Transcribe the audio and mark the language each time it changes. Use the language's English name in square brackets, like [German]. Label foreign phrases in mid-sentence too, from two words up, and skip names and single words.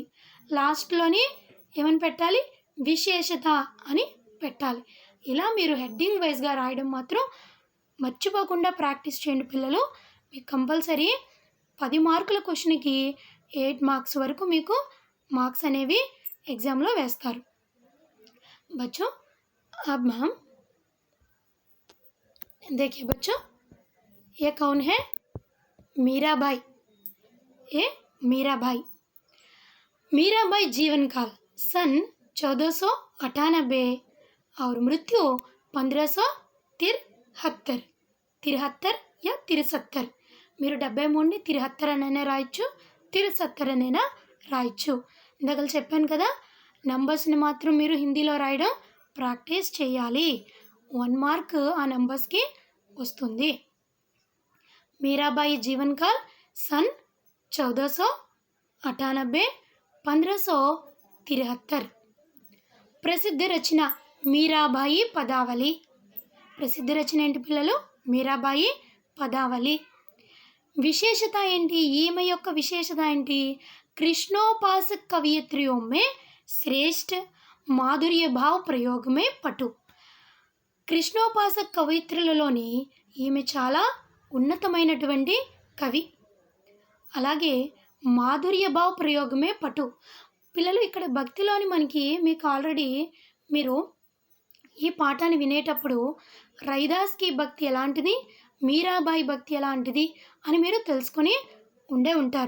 [Telugu] లాస్ట్లోని ఏమని పెట్టాలి, విశేషత అని పెట్టాలి. ఇలా మీరు హెడ్డింగ్ వైజ్గా రాయడం మాత్రం మర్చిపోకుండా ప్రాక్టీస్ చేయండి పిల్లలు. మీకు కంపల్సరీ 10 మార్కుల క్వశ్చన్కి 8 మార్క్స్ వరకు మీకు మార్క్స్ అనేవి ఎగ్జామ్ లో వేస్తారు। [Hindi] बच्चों अब हम देखिए बच्चों, ये कौन है, मीराबाई। ये मीराबाई, मीराबाई जीवन काल सन 1498 और मृत्यु 1573 या 73। [Telugu] మీరు 73ని 73 అనైనా రాయొచ్చు, 73 అనైనా రాయొచ్చు. ఇందాక చెప్పాను కదా, నంబర్స్ని మాత్రం మీరు హిందీలో రాయడం ప్రాక్టీస్ చేయాలి. 1 మార్క్ ఆ నంబర్స్కి వస్తుంది. [Hindi] मीराबाई जीवन काल सन 1498 1573। प्रसिद्ध रचना मीराबाई पदावली। प्रसिद्ध रचना [Telugu] ఏంటి పిల్లలు, మీరాబాయి పదావళి. विशेषता ఏంటి, ఈమె యొక్క విశేషత ఏంటి, [Hindi] कृष्णोपासक कवियत्रियों में श्रेष्ठ माधुर्य भाव प्रयोग में पटु। [Telugu] కృష్ణోపాసక కవయిత్రులలోని ఈమె చాలా ఉన్నతమైనటువంటి కవి. అలాగే మాధుర్య భావ ప్రయోగమే పటు. పిల్లలు ఇక్కడ భక్తిలోని మీకు ఆల్రెడీ మీరు ఈ పాఠాన్ని వినేటప్పుడు రైదాస్కి భక్తి ఎలాంటిది, మీరాబాయి భక్తి ఎలాంటిది అని మీరు తెలుసుకొని ఉండే ఉంటారు.